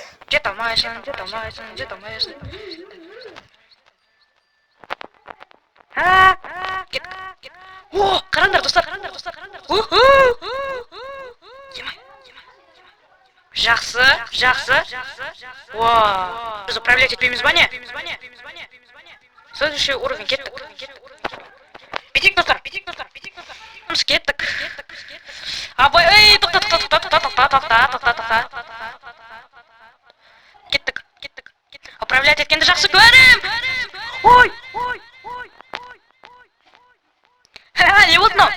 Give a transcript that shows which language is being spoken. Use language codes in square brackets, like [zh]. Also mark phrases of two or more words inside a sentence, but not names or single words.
[kk] Жете алмайсың. О, қараңдар, достар. Жақсы. Біз управлять етпейміз ба не? [ru] Следующий уровень, [kk] кеттік. Бетек, достар. Кеттік. Тоқта. Кеттік. управлять еткенді жақсы көрем. Ой. Не болды мынау.